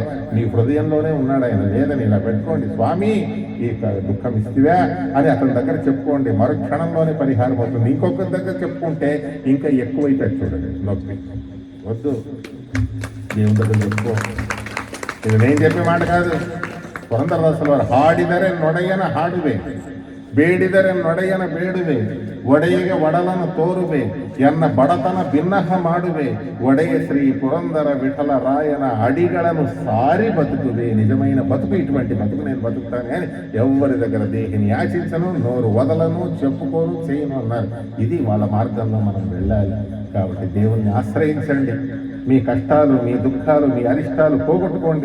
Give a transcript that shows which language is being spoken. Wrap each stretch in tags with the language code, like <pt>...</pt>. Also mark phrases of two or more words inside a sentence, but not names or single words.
<te>మీ హృదయంలోనే ఉన్నాడు ఆయన. లేదని ఇలా పెట్టుకోండి, స్వామి ఈ దుఃఖం ఇస్తావా అని అతని దగ్గర చెప్పుకోండి. మరుక్షణంలోనే పరిహారం అవుతుంది. ఇంకొకరి దగ్గర చెప్పుకుంటే ఇంకా ఎక్కువైతే చూడండి నొప్పి. వద్దు, దేవుని దగ్గర చెప్పుకో. ఇది నేను చెప్పే మాట కాదు.</te> <kn>ಪುರಂದರದಾಸರು ಹಾಡಿದರೆ ನೊಡೆಯನ ಹಾಡುವೆ, ಬೇಡಿದರೆ ನೊಡೆಯನ ಬೇಡುವೆ, ಒಡೆಯಿಗೆ ಒಡಲನ್ನು ತೋರುವೆ, ಎನ್ನ ಬಡತನ ಭಿನ್ನಹ ಮಾಡುವೆ, ಒಡೆಯ ಶ್ರೀ ಪುರಂದರ ವಿಠಲ ರಾಯನ ಅಡಿಗಳನು ಸಾರಿ ಬದುಕುವೆ.</kn> <te>నిజమైన బతుకు ఇటువంటి బతుకు నేను బతుకుతాను అని ఎవరి దగ్గర దేహిని యాచించను, నోరు వదలను, చెప్పుకోను, చేయను అన్నారు. ఇది వాళ్ళ మార్గంలో మనం వెళ్ళాలి. కాబట్టి దేవుణ్ణి ఆశ్రయించండి. మీ కష్టాలు, మీ దుఃఖాలు, మీ అరిష్టాలు పోగొట్టుకోండి.</te>